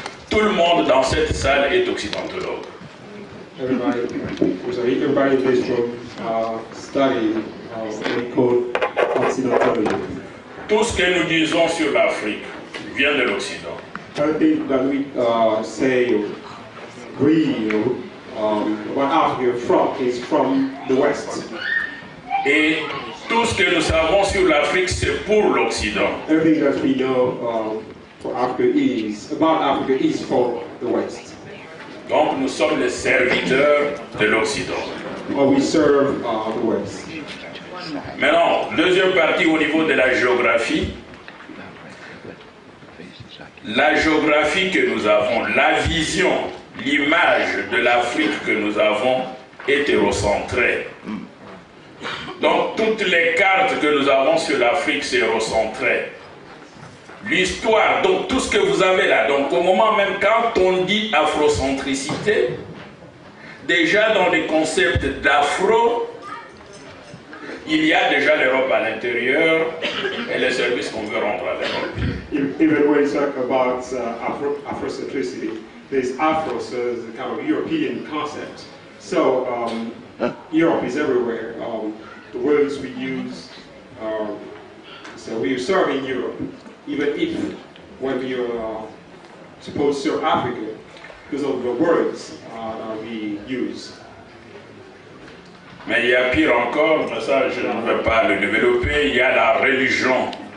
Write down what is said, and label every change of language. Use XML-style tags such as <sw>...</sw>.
<fr>Tout le monde dans cette salle est occidentologue.</fr> <en>Everybody in this room study called occidentology.</en> <fr>Tout ce que nous disons sur l'Afrique vient de l'Occident.</fr> <en>Everything that we say, agree about Africa is from the West.</en> <fr>Et tout ce que nous savons sur l'Afrique, c'est pour l'Occident.</fr> <en>Everything that we know for Africa is for the West.</en> <fr>Donc nous sommes les serviteurs de l'Occident.</fr> <en>We serve the West.</en> <fr>Maintenant, deuxième partie au niveau de la géographie. La géographie que nous avons, la vision, l'image de l'Afrique que nous avons est hérocentrée. Donc toutes les cartes que nous avons sur l'Afrique, c'est hérocentré. L'histoire, donc tout ce que vous avez là, donc au moment même quand on dit afrocentricité, déjà dans les concepts d'afro, il y a déjà l'Europe à l'intérieur et les services qu'on veut rendre à l'Europe.</fr> <en>Even when you talk about Afrocentricity, there's Afro, so it's a kind of European concept. So Europe is everywhere. The words we use, so we are serving Europe, even if when we are supposed to serve Africa, because of the words we use.</en> <fr>Mais il y a pire encore, mais ça je ne vais pas le développer, il y a la religion.</fr>